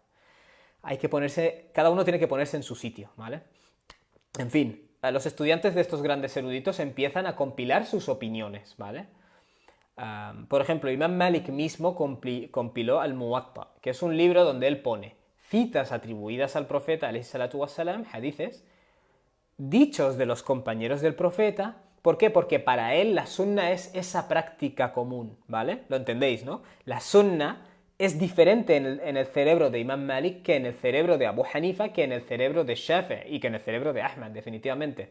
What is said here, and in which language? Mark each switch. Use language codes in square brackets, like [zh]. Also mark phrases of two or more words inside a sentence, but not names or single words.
[es] Hay que ponerse, cada uno tiene que ponerse en su sitio, ¿vale? En fin, los estudiantes de estos grandes eruditos empiezan a compilar sus opiniones, ¿vale? Por ejemplo, Imam Malik mismo compiló Al-Muwatta, que es un libro donde él pone citas atribuidas al profeta, [ar] عليه الصلاة والسلام, [es] hadices, dichos de los compañeros del profeta. ¿Por qué? Porque para él la sunna es esa práctica común, ¿vale? Lo entendéis, ¿no? La sunna es diferente en el cerebro de Imam Malik que en el cerebro de Abu Hanifa, que en el cerebro de Shafi'i y que en el cerebro de Ahmad, definitivamente.